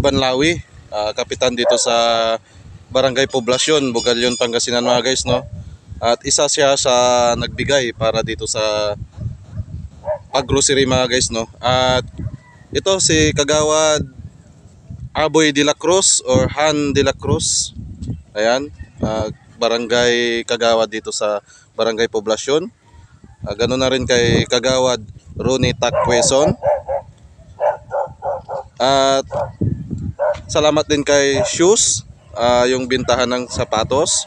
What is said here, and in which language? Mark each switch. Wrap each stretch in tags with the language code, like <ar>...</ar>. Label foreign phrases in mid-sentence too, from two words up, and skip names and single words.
<tl>Banlawi, kapitan dito sa Barangay Poblacion, Bugalyon, Pangasinan mga guys, no? At isa siya sa nagbigay para dito sa pag-grocery mga guys, no? At ito si Kagawad Aboy de la Cruz or Han de la Cruz. Ayan, barangay Kagawad dito sa Barangay Poblacion. Ganoon na rin kay Kagawad Ronnie Tacqueson. At salamat din kay Shoes, yung bintahan ng sapatos.</tl>